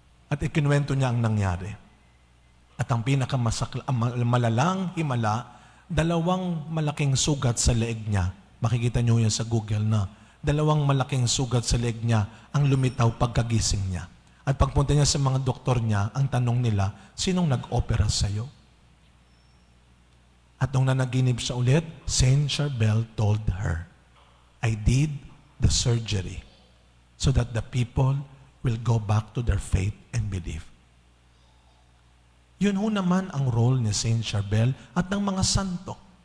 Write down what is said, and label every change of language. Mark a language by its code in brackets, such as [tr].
[tl] At ikinuwento niya ang nangyari. At ang malalang himala, 2 malaking sugat sa leeg niya. Makikita niyo yan sa Google na. 2 malaking sugat sa leeg niya ang lumitaw pagkagising niya. At pagpunta niya sa mga doktor niya, ang tanong nila, sinong nag-opera sa'yo? At nung nanaginip siya ulit, [en] Saint Charbel told her, I did the surgery so that the people will go back to their faith and belief. [tl] Yun ho naman ang role ni Saint Charbel at ng mga santo.